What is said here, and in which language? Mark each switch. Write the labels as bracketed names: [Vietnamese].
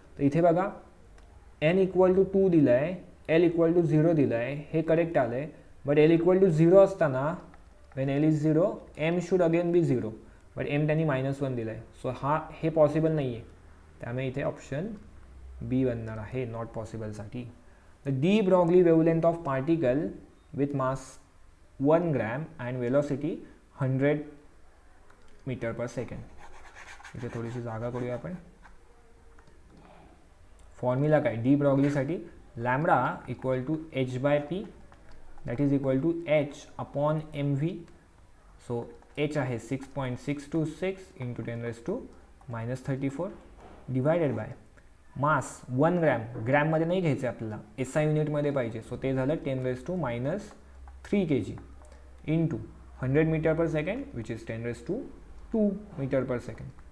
[Marathi] तर इथे बघा n=2 दिलं आहे, l=0 दिलं आहे, हे करेक्ट आलं आहे. बट l=0 असताना [English] when l is 0 m should again be 0. [Marathi] But M त्यांनी -1 दिलं आहे. सो हे पॉसिबल नाही आहे, त्यामुळे इथे ऑप्शन बी बनणार आहे not पॉसिबलसाठी. [English] The de Broglie wavelength of particle with mass 1 gram and velocity 100 metre per second. [Marathi] इथे थोडीशी जागा करूया आपण. फॉर्म्युला काय, [English] De ब्रॉगलीसाठी lambda equal to h/p that is equal to h upon mv. [Marathi] So h आहे 6.626 into 10⁻⁻34 divided by mass 1 gram, ग्रॅममध्ये नाही घ्यायचं आहे आपल्याला, SI युनिटमध्ये पाहिजे. सो ते झालं 10⁻³ kg into 100 metre per second which is 10⁻² metre per second.